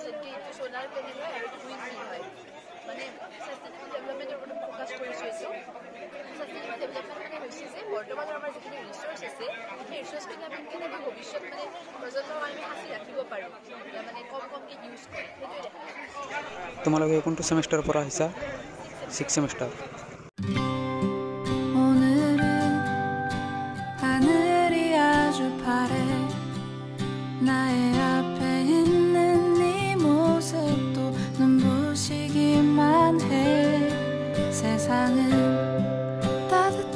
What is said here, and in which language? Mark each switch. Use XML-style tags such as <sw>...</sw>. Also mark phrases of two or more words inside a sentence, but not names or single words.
<as>যেনেকৈ এইটো</as> <en>solar panel</en> <as>হয় আৰু এইটো</as> <en>wind mill</en> <as>হয়। মানে</as> <en>sustainable development</en> <as>ওপৰত ফ'কাছ কৰিছোঁ এইটো।</as> <en>sustainable development</en> <as>মানে হৈছে যে বৰ্তমানৰ আমাৰ যিখিনি ৰিচ'ৰ্চ আছে, সেই ৰিচ'ৰ্চখিনি আমি কেনেকৈ ভৱিষ্যত মানে প্ৰজন্মৰ আমি সাঁচি ৰাখিব পাৰোঁ, মানে কমকৈ ইউজ কৰি, সেইটোৱে দেখাইছোঁ। তোমালোকে কোনটো ছেমিষ্টাৰৰ পৰা আহিছা?</as> <en>6th semester.</en> <ko>나의 앞에 있는 네 모습도 눈부시기만 해. 세상은 따뜻해.</ko>